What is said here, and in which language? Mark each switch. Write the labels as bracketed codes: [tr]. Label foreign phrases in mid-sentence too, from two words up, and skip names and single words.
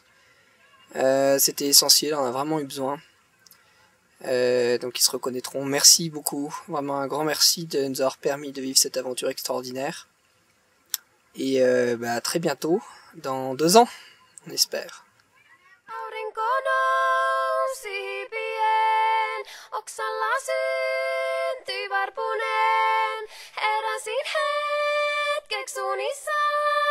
[fr] C'était essentiel, on a vraiment eu besoin. Donc ils se reconnaîtront. Merci beaucoup, vraiment un grand merci de nous avoir permis de vivre cette aventure extraordinaire. Et à très bientôt. dans 2 ans, on espère. [fi] Aurinko nousi pian, oksalla syntyi varpunen. Heräsin hetkeksi unissaan.